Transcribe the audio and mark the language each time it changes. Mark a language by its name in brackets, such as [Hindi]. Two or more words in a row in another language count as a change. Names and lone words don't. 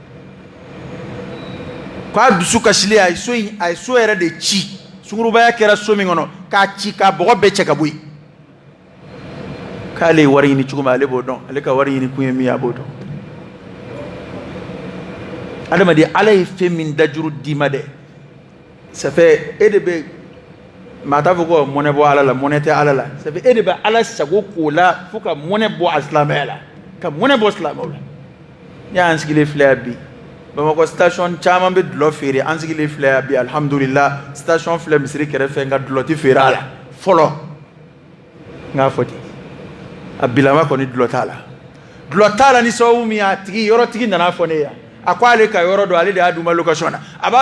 [Bambara] k'a dusu kasili a ye so yɛrɛ de ci sungurubaya kɛra so min kɔnɔ k'a ci k'a bɔgɔ bɛɛ cɛ ka bɔ yen k'ale ye wari ɲini cogo min ale b'o dɔn ale ka wari ɲini kun ye min ye a b'o dɔn adamaden ala ye fɛn min dajuru d'i ma dɛ [French] ça fait [Bambara] e de bɛ maa t'a fɔ ko mɔnɛ bɔ ala la mɔnɛ tɛ ala la [French] ça fait [Bambara] e de bɛ ala sago k'o la fo ka mɔnɛ bɔ a silamɛya la ka mɔnɛ bɔ silamɛw la n y'an sigilen filɛ yan bi Bamakɔ station caman bɛ dulɔ feere an sigilen filɛ yan bi alhamdulillah station filɛ misiri kɛrɛfɛ nka dulɔ tɛ feere a la fɔlɔ n k'a fɔ ten a bilama kɔni dulɔ t'a la dulɔ t'a la ni sababu min y'a tigi yɔrɔtigi nana fɔ ne ye a ko ale ka yɔrɔ dɔn ale de y'a d'u ma location na a b'a